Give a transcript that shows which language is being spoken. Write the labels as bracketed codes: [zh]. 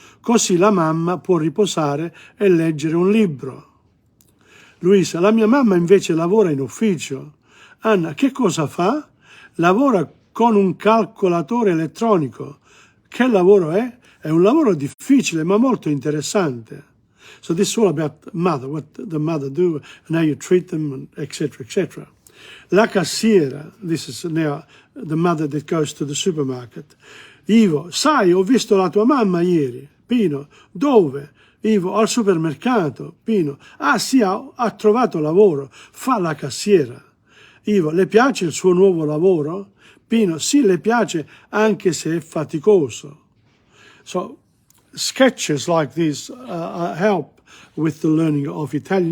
[it] Così la mamma può riposare e leggere un libro. Luisa, la mia mamma invece lavora in ufficio. Anna, che cosa fa? Lavora con un calcolatore elettronico. Che lavoro è? È un lavoro difficile ma molto interessante. [en] So this is all about mother, what the mother do, and how you treat them, etc., etc. La cassiera, this is now the mother that goes to the supermarket. [it] Ivo, sai, ho visto la tua mamma ieri. Pino, dove? Ivo, al supermercato. Pino, ah sì, ha trovato lavoro, fa la cassiera. Ivo, le piace il suo nuovo lavoro? Pino, sì, le piace anche se è faticoso. [en] So, sketches like this help with the learning of Italian.